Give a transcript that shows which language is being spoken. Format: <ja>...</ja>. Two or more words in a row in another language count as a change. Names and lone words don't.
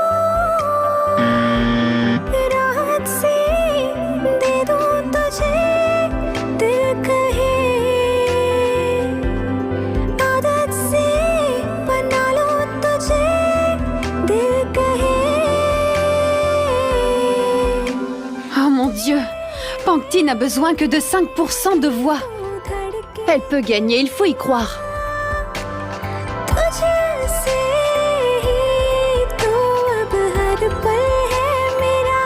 <hi>राहत से दे दो तुझे दिल कहे, आदत से बना लो तुझे दिल कहे।</hi> <fr>Oh mon Dieu, Pangti n'a besoin que de 5% de voix. Elle peut gagner, il faut y croire.</fr> <hi>तुझे से ही तो अब हर पल है मेरा।</hi>